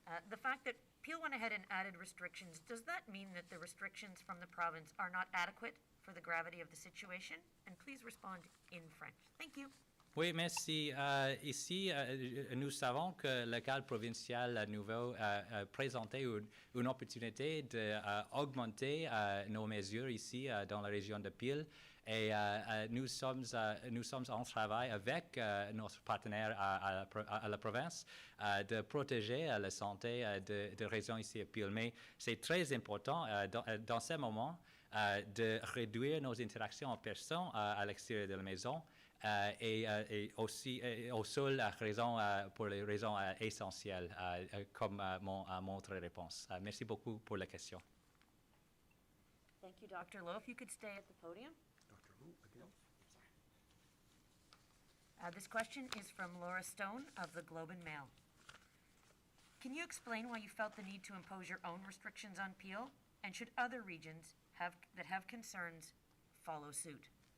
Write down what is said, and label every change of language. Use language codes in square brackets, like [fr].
[en] The fact that Peel went ahead and added restrictions, does that mean that the restrictions from the province are not adequate for the gravity of the situation? And please respond in French. Thank you. [fr] Oui, merci. Ici, nous savons que le cadre provincial nouveau présentait une opportunité d'augmenter nos mesures ici dans la région de Peel. Et nous sommes en travail avec notre partenaire à la province de protéger la santé de régions ici à Peel. Mais c'est très important dans ce moment de réduire nos interactions en personne à l'extérieur de la maison et aussi aux seules raisons pour les raisons essentielles comme mon autre réponse. Merci beaucoup pour la question. [en] Thank you, Dr. Lowe. If you could stay at the podium. This question is from Laura Stone of the Globe and Mail. Can you explain why you felt the need to impose your own restrictions on Peel? And should other regions that have concerns follow suit?